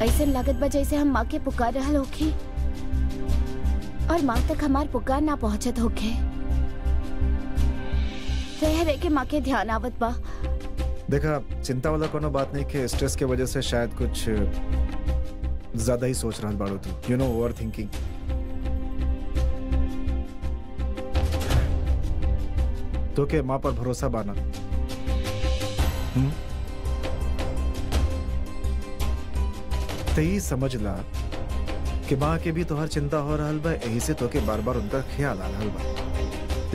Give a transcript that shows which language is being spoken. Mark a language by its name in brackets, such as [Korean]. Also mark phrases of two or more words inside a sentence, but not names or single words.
[Bhojpuri] ऐसे लागत बा जैसे हम माँ के पुकार रहल होखे और माँ तक हमार पुकार ना पहुँचत होखे। रह रह के माँ के ध्यान आवत बा। देखा, चिंता वाला कोनो बात नहीं कि स्ट्रेस के वजह से शायद कुछ ज्यादा ही सोच रहा बाड़ो तू, [English] you know, over thinking. [Bhojpuri] तो के माँ पर भरोसा बाना। तो ये समझ ला कि माँ के भी तोहर चिंता हो रहा बा, यही से तो के बार बार उनका ख्याल आ रहा बा।